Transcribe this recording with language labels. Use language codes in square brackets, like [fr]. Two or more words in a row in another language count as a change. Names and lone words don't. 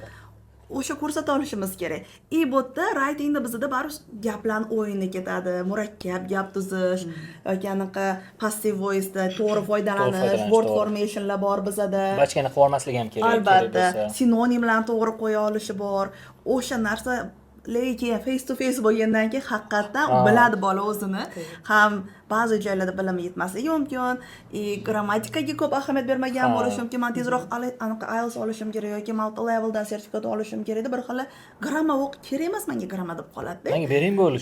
[uz] O'sha ko'rsata olishimiz kerak. Bu yerda writingda bizda baribir gaplarni o'yinga ketadi, murakkab gap tuzish yoki anaqa [en] passive voice'da [uz] to'g'ri foydalanish, [en] word formationlar [uz] bor bizda. Bachkana qilib olmasligi ham kerak. Albatta, sinonimlarni to'g'ri qo'ya olishi bor. O'sha narsa lekin [en] face to face [uz] bo'lgandan keyin haqiqatan biladi bola o'zini. Ham ba'zi joylarda bilim yetmasligi mumkin, grammatikaga ko'p ahamiyat bermagan bo'lishi mumkin. Men tezroq anaqa IELTS olishim kerak yoki [en] multi leveldan [uz] sertifikat olishim kerak deb bir xil grammar o'qib kerak emas menga grammar deb qoladi. Menga bering bo'lishi.